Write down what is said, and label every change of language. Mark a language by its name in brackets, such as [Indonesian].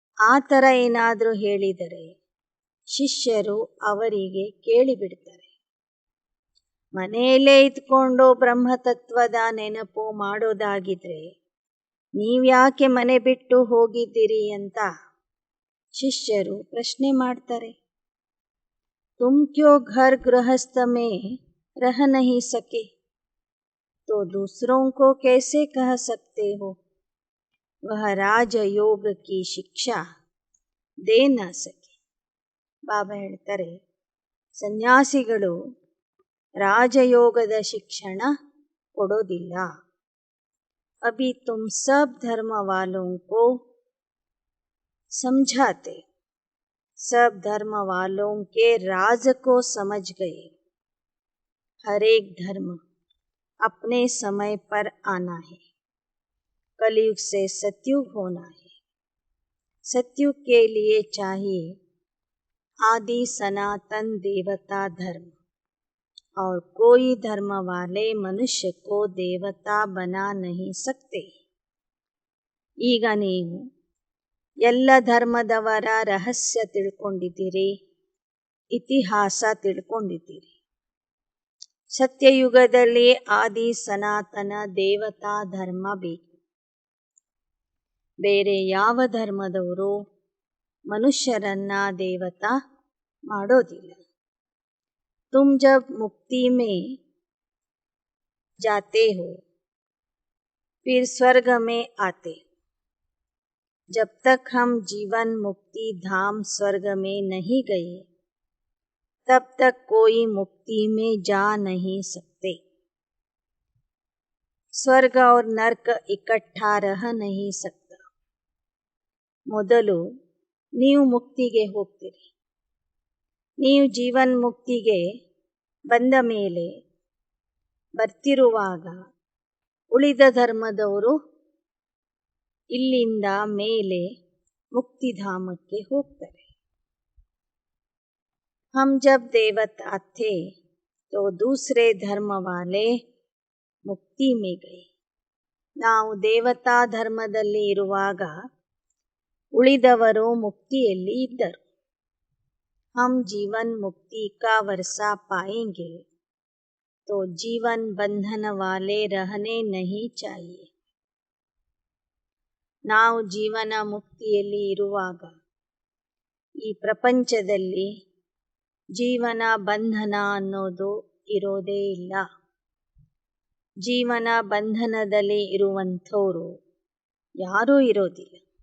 [Kannada] ಆ ಥರ ಏನಾದರೂ ಹೇಳಿದರೆ ಶಿಷ್ಯರು ಅವರಿಗೆ ಕೇಳಿಬಿಡ್ತಾರೆ. ಮನೆಯಲ್ಲೇ ಇದ್ಕೊಂಡು ಬ್ರಹ್ಮತತ್ವದ ನೆನಪು ಮಾಡೋದಾಗಿದ್ರೆ ನೀವ್ಯಾಕೆ ಮನೆ ಬಿಟ್ಟು ಹೋಗಿದ್ದೀರಿ ಅಂತ ಶಿಷ್ಯರು ಪ್ರಶ್ನೆ ಮಾಡ್ತಾರೆ. [Hindi] ತುಮ್ ಕ್ಯೋ ಘರ್ ಗೃಹಸ್ಥ ಮೇ ರಹ ನಹೀ ಸಕೆ तो दूसरों को कैसे कह सकते हो वह राजयोग की शिक्षा दे न सके. [Kannada] ಬಾಬಾ ಹೇಳ್ತಾರೆ, ಸನ್ಯಾಸಿಗಳು ರಾಜಯೋಗದ ಶಿಕ್ಷಣ ಕೊಡೋದಿಲ್ಲ. [Hindi] अभी तुम सब धर्म वालों को समझाते, सब धर्म वालों के राज को समझ गए. हर एक धर्म अपने समय पर आना है. कलयुग से सतयुग होना है. सतयुग के लिए चाहिए आदि सनातन देवता धर्म, और कोई धर्म वाले मनुष्य को देवता बना नहीं सकते. [Kannada] ಈಗ ನೀವು ಎಲ್ಲ ಧರ್ಮದವರ ರಹಸ್ಯ ತಿಳ್ಕೊಂಡಿದ್ದೀರಿ, ಇತಿಹಾಸ ತಿಳ್ಕೊಂಡಿದ್ದೀರಿ. ಸತ್ಯಯುಗದಲ್ಲಿ ಆದಿ ಸನಾತನ ದೇವತಾ ಧರ್ಮ ಬೇಕು. ಬೇರೆ ಯಾವ ಧರ್ಮದವರು ಮನುಷ್ಯರನ್ನ ದೇವತಾ ಮಾಡೋದಿಲ್ಲ. [Hindi] तुम जब मुक्ति में जाते हो फिर स्वर्ग में आते. जब तक हम जीवन मुक्ति धाम स्वर्ग में नहीं गए तब तक कोई मुक्ति में जा नहीं सकते. स्वर्ग और नर्क इकट्ठा रह नहीं सकता. [Kannada] ಮೊದಲು ನೀವು ಮುಕ್ತಿಗೆ ಹೋಗ್ತೀರಿ. ನೀವು ಜೀವನ್ ಮುಕ್ತಿಗೆ ಬಂದ ಮೇಲೆ ಬರ್ತಿರುವಾಗ ಉಳಿದ ಧರ್ಮದವರು ಇಲ್ಲಿಂದ ಮೇಲೆ ಮುಕ್ತಿಧಾಮಕ್ಕೆ ಹೋಗ್ತಾರೆ. [Hindi] हम जब देवता थे तो दूसरे धर्म वाले मुक्ति में गए. [Kannada] ನಾವು ದೇವತಾ ಧರ್ಮದಲ್ಲಿ ಇರುವಾಗ ಉಳಿದವರು ಮುಕ್ತಿಯಲ್ಲಿ ಇದ್ದರು. [Hindi] हम जीवन मुक्ति का वर्षा पाएंगे तो जीवन बंधन वाले रहने नहीं चाहिए. [Kannada] ನಾವು ಜೀವನ ಮುಕ್ತಿಯಲ್ಲಿ ಇರುವಾಗ ಈ ಪ್ರಪಂಚದಲ್ಲಿ ಜೀವನ ಬಂಧನ ಅನ್ನೋದು ಇರೋದೇ ಇಲ್ಲ. ಜೀವನ ಬಂಧನದಲ್ಲಿ ಇರುವಂಥವರು ಯಾರೂ ಇರೋದಿಲ್ಲ.